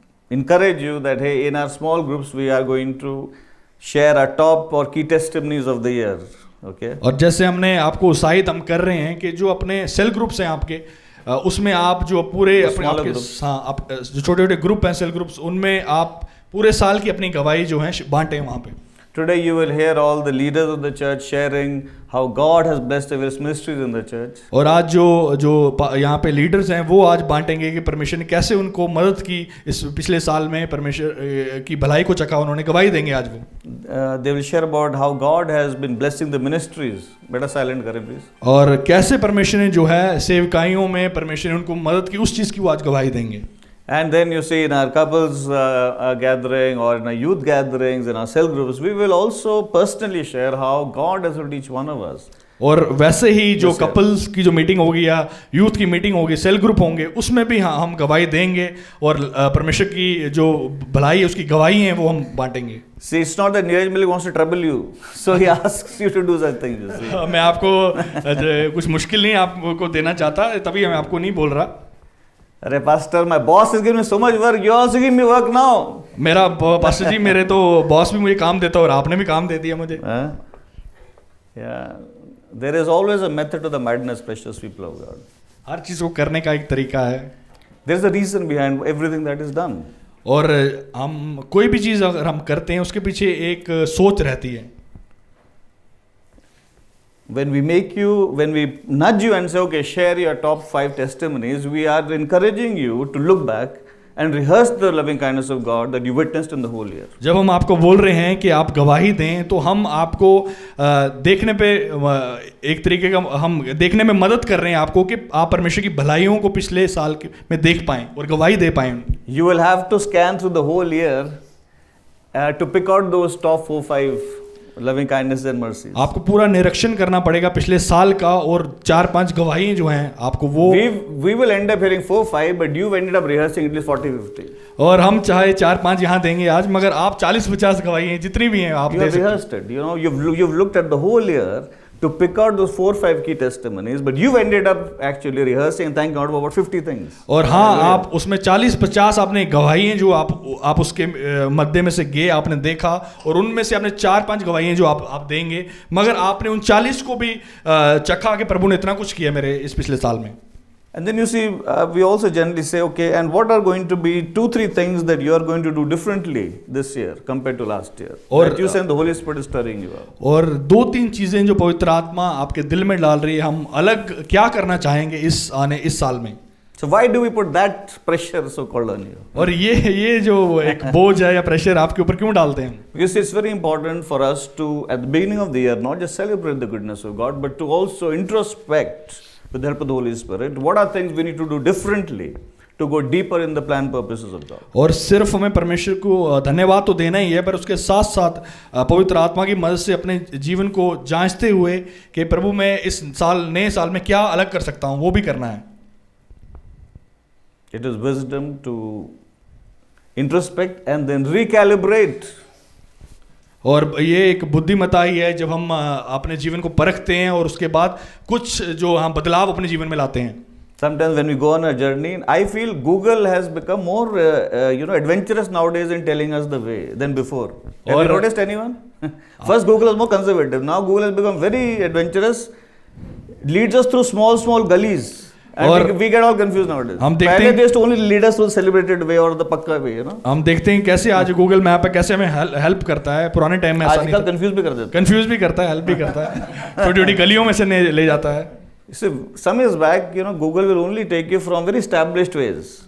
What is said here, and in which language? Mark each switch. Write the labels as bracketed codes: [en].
[en] encourage you that hey, in our small groups we are going to share our top or key testimonies of the year. Okay. [hi] और जैसे हमने आपको उत्साहित हम कर रहे हैं कि जो अपने सेल ग्रुप्स हैं आपके, उसमें आप जो पूरे अपने [en] smaller [hi] आपके [en] groups. [hi] हाँ, आप जो छोटे छोटे ग्रुप हैं सेल ग्रुप्स, उनमें आप पूरे साल की अपनी गवाही जो है बांटें वहाँ पे। [en] Today you will hear all the leaders of the church sharing how God has blessed various ministries in the church. [hi] और आज जो यहाँ पे लीडर्स हैं वो आज बांटेंगे कि परमेश्वर ने कैसे उनको मदद की इस पिछले साल में, परमेश्वर की भलाई को चखा उन्होंने, गवाही देंगे आज वो। [en] They will share about how God has been blessing the ministries. Better silent [hi] करें [en] please. [hi] और कैसे परमेश्वर ने जो है सेवकाइयों में परमेश्वर ने उनको मदद की, उस चीज़ की वो आज गवाही देंगे। [en] And then you see in our couples gathering or in our youth gatherings, in our cell groups, we will also personally share how God has helped each one of us. [hi] और वैसे ही जो [en] Yes, sir. [hi] कपल्स की जो meeting होगी या youth की meeting होगी, cell group होंगे, उसमें भी हाँ हम गवाही देंगे और परमेश्वर की जो भलाई है उसकी गवाही है वो हम बांटेंगे। [en] See, it's not that Neeraj Malik wants to trouble you, so he asks you to do something. You see. [hi] मैं आपको कुछ मुश्किल नहीं आपको देना चाहता, तभी मैं आपको नहीं बोल रहा। अरे [en] Pastor, my boss is giving me so much work. You also give me work now. [hi] मेरा पास्टर जी, मेरे तो बॉस भी मुझे काम देता और आपने भी काम दे दिया मुझे। [en] Yeah, there is always a method to the madness, precious people of God. [hi] हर चीज़ को करने का एक तरीका है। [en] There is a reason behind everything that is done. [hi] और हम कोई भी चीज़ अगर हम करते हैं उसके पीछे एक सोच रहती है। [en] When we nudge you and say, okay, share your top 5 testimonies, we are encouraging you to look back and rehearse the loving kindness of God that you witnessed in the whole year. [hi] जब हम आपको बोल रहे हैं कि आप गवाही दें, तो हम आपको देखने पे एक तरीके का हम देखने में मदद कर रहे हैं आपको कि आप परमेश्वर की भलाइयों को पिछले साल में देख पाएं और गवाही दे पाएं। [en] You will have to scan through the whole year to pick out those top 4-5 loving kindness and mercies. [hi] आपको पूरा निरीक्षण करना पड़ेगा पिछले साल का, और 4-5 गवाही जो हैं आपको वो [en] We will end up hearing 4-5, but you ended up rehearsing at least 40-50. [hi] और हम चाहे 4-5 यहाँ देंगे आज, मगर आप 40-50 गवाही हैं जितनी भी हैं आप [en] You [hi] दे [en] have [hi] सकते हैं। [en] rehearsed it. You know, you've looked at the whole year to pick out those 4-5 key testimonies, but you ended up actually rehearsing and thank God for about 50 things. [hi] और हाँ, आप उसमें 40-50 आपने गवाही हैं जो आप उसके मध्य में से गए, आपने देखा, और उनमें से आपने 4-5 गवाही हैं जो आप देंगे, मगर आपने उन 40 को भी चखा कि प्रभु ने इतना कुछ किया मेरे इस पिछले साल में। [en] And then you see, we also generally say, okay, and what are going to be 2-3 things that you are going to do differently this year compared to last year? [hi] और [en] that you sense the Holy Spirit is stirring you up. [hi] और 2-3 चीजें जो पवित्र आत्मा आपके दिल में डाल रही है, हम अलग क्या करना चाहेंगे इस साल में। [en] So why do we put that pressure so called on you? [hi] और ये जो एक बोझ है या प्रेशर आपके ऊपर क्यों डालते हैं? [en] Because it's very important for us to, at the beginning of the year, not just celebrate the goodness of God, but to also introspect with the help of the Holy Spirit. What are things we need to do differently to go deeper in the plan purposes of God? [hi] और सिर्फ हमें परमेश्वर को धन्यवाद तो देना ही है, पर उसके साथ साथ पवित्र आत्मा की मदद से अपने जीवन को जांचते हुए कि प्रभु मैं इस नए साल में क्या अलग कर सकता हूँ, वो भी करना है। [en] It is wisdom to introspect and then recalibrate. [hi] और ये एक बुद्धिमत्ता ही है जब हम अपने जीवन को परखते हैं और उसके बाद कुछ जो हम बदलाव अपने जीवन में लाते हैं। [en] Sometimes when we go on a journey, I feel Google has become more, adventurous nowadays in telling us the way than before. Have you noticed anyone? First, Google was more conservative. Now, Google has become very adventurous. Leads us through small gullies. And we get all confused nowadays. [hi] पहले [en] they used to only lead us through the celebrated way or the [hi] पक्का [en] way, you know. [hi] हम देखते हैं कैसे आज Google map है कैसे हमें हेल्प करता है, पुराने टाइम में ऐसा नहीं था। आजकल कंफ्यूज भी कर देता है। कंफ्यूज भी करता है, हेल्प भी करता है, छोटी-छोटी गलियों में से ले जाता है। [en] So some years back, Google will only take you from very established ways.